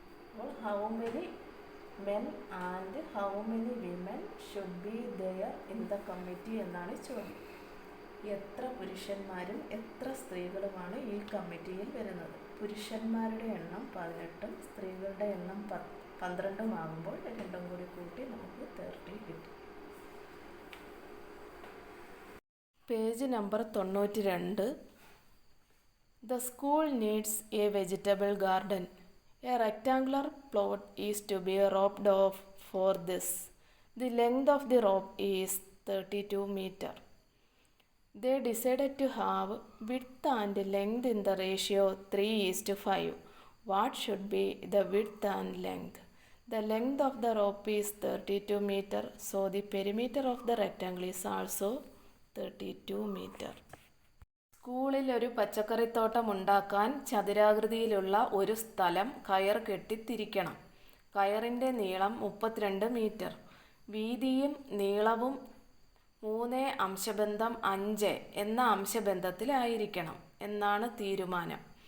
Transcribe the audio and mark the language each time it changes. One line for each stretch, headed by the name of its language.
Malayalam: അപ്പോൾ
English: how many men and how many women should be there in the committee
Malayalam: എന്നാണ് ചോദ്യം. എത്ര പുരുഷന്മാരും എത്ര സ്ത്രീകളുമാണ് ഈ കമ്മിറ്റിയിൽ വരുന്നത്? പുരുഷന്മാരുടെ എണ്ണം 18ഉം സ്ത്രീകളുടെ എണ്ണം 12ഉം ആകുമ്പോൾ രണ്ടും കൂടി കൂട്ടി നമുക്ക് 30 കിട്ടും. Page number 92.
English: The school needs a vegetable garden. A rectangular plot is to be roped off for this. The length of the rope is 32 meters. They decided to have width and length in the ratio 3:5. What should be the width and length? The length of the rope is 32 meters, so the perimeter of the rectangle is also 32 meters.
Malayalam: സ്കൂളിൽ ഒരു പച്ചക്കറിത്തോട്ടം ഉണ്ടാക്കാൻ ചതുരാകൃതിയിലുള്ള ഒരു സ്ഥലം കയർ കെട്ടിത്തിരിക്കണം. കയറിൻ്റെ നീളം 32 metre. വീതിയും നീളവും 3:5 എന്ന അംശബന്ധത്തിലായിരിക്കണം എന്നാണ് തീരുമാനം.